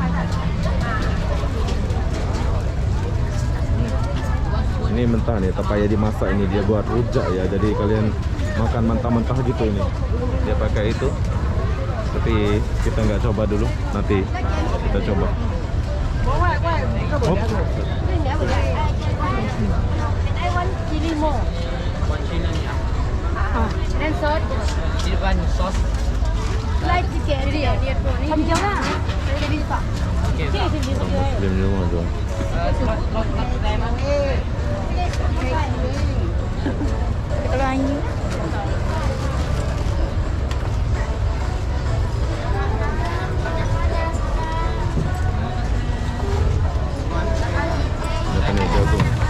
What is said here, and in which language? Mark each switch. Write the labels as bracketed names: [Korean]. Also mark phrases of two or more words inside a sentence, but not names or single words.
[Malay] Ini mentah nih, tak payah dimasak ini, dia buat rujak ya. [Indonesian] Jadi kalian makan mentah-mentah gitu ini. dia pakai itu. Tapi kita nggak coba dulu, nanti kita coba. Hop. [English] I want chili more. Then sauce. [Indonesian] Ini kan sos. [English] Like chicken. [Vietnamese] Không giống à? Đi đi Pak. [Indonesian] Okey. Diam di rumah tuh. Kalau anjing. Makan ya jagung.